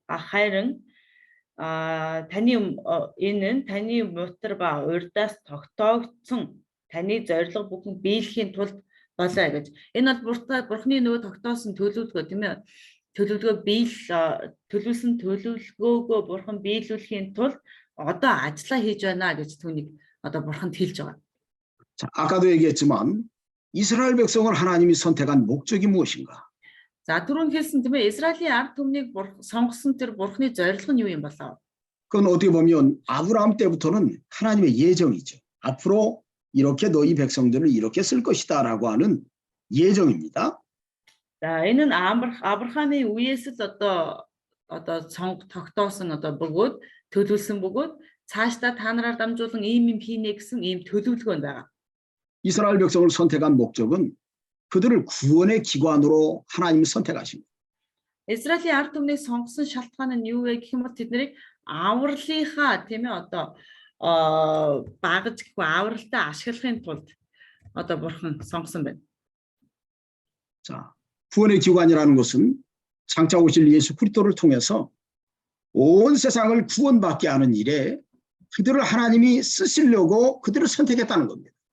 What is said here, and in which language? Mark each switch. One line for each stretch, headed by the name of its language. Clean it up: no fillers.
Mongolian: Харин таны энэ нь таны мутар ба урдаас тогтоогдсон таны зорилго бүхэн биелэхийн тулд болоо гэж. Энэ бол бурхны нөгөө тогтоосон төлөвлөгөө тийм ээ. Төлөвлөсөн төлөвлөгөөгөө бурхан биелүүлэхийн тулд одоо ажиллаа хийж байна гэж түүнийг одоо бурханд хэлж байгаа.
Korean: 자, 아까도 얘기했지만 이스라엘 백성을 하나님이 선택한 목적이 무엇인가?
Mongolian: За түрүүн хэлсэн тийм ээ Израилийн ард түмнийг сонгосон тэр бурхны зорилго нь юу юм болоо?
Korean: 그건 어떻게 보면 아브라함 때부터는 하나님의 예정이죠. 앞으로 이렇게 너희 백성들을 이렇게 쓸 것이다라고 하는 예정입니다.
Mongolian: За энэ нь Авраамийн үеэс л одоо тогтоосон одоо бөгөөд төлөвлөсөн бөгөөд цаашдаа та нараар дамжуулан ийм хийнэ гэсэн ийм төлөвлөгөө байгаа.
Korean: 이스라엘 백성을 선택한 목적은 그들을 구원의 기관으로 하나님이 선택하십니다.
Mongolian: Израилийн ард түмнийг сонгосон шалтгаан нь юу вэ гэх юм бол тэднийг авралынхаа тийм ээ одоо багаж гэхгүй авралтаа ашиглахын тулд одоо бурхан сонгосон байна.
Korean: 자, 구원의 기관이라는 것은 장차 오실 예수 그리스도를 통해서 온 세상을 구원받게 하는 일에 그들을 하나님이 쓰시려고 그들을 선택했다는 겁니다.